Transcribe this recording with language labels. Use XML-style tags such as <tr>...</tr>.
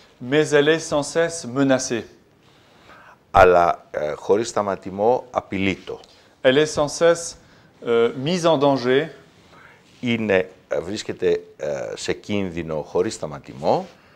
<fr>mais elle est sans cesse menacée.</fr> <el>αλλά χωρίς σταματημό απειλείτο.</el> <fr>Elle est sans cesse mise en danger.</fr> <el>Βρίσκεται σε κίνδυνο χωρίς σταματημό,</el>